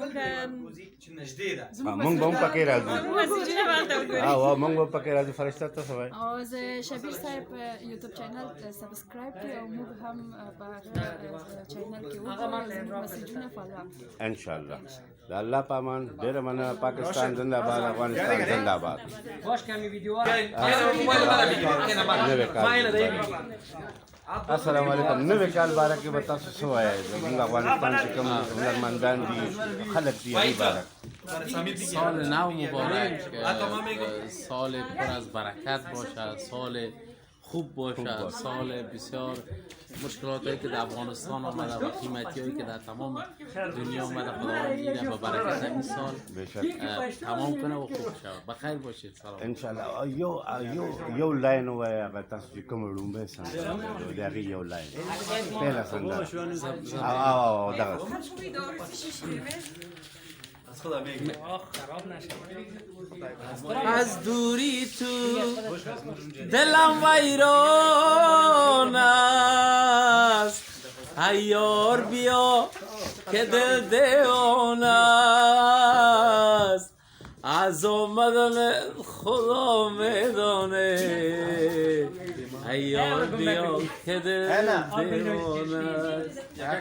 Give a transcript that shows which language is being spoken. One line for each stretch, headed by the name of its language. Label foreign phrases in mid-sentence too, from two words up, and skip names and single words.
Pashto: موږ به هم پکې راځو. مسیجونه ورته وګورئ. او موږ به پکې راځو. فرشته تاسو وایئ او زه شبیر صاحب
English: YouTube channel
Pashto: سبسکرایب کړئ او موږ هم په چینل کې وګورئ مسیجونه
English: follow up
Arabic: ان شاء الله.
Pashto: د الله پامان. ډېره مننه.
Persian: پاکستان زنده باد، افغانستان زنده باد. باش کمی ویډیو
Arabic: السلام علیکم.
Pashto: نوی کال باره کې به تاسو څه وایئ؟ زموږ افغانستان چې کوم هنرمندان دي خلک دي هغې باره
Persian: سال نو مبارک، سال پر از برکت باشه، سال خوب باشه، سال بسیار مشکلاتی که در افغانستان آمده و قیمتیایی که در تمام دنیا آمده خداوند اینه با برکت این سال تمام کنه و خوب شود. بخیر باشید. سلام.
Arabic: ان شاء الله.
Pashto: یو لاین وایي هغه تاسو چې کومه لومبۍ سندره د هغې یو لاین پیله سندره او دغه
Persian: از دوری تو دلم ویران است، عیار بیا که دل دیوانه است، از آمدن خدا میدانه، عیار بیا که دل دیوانه است.